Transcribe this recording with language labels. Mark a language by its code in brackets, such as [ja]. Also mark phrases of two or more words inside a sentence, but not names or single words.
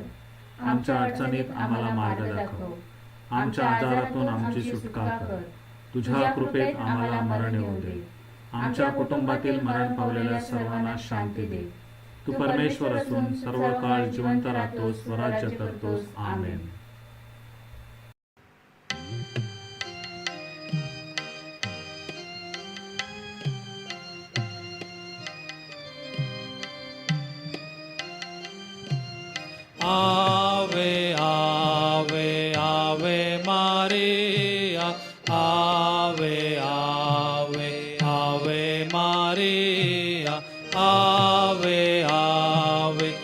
[mr] आमच्या अडचणीत आम्हाला मार्ग दाखव. आमच्या आजारातून आमची सुटका कर. तुझ्या कृपेत आम्हाला मरण येऊ दे. आमच्या कुटुंबातील मरण पावलेल्या सर्वांना शांती दे. तू परमेश्वर असून सर्व काळ जिवंत राहतोस व राज्य करतोस. आमेन. [la] Ave, Ave, Ave Maria, Ave, Ave, Ave Maria, Ave, Ave,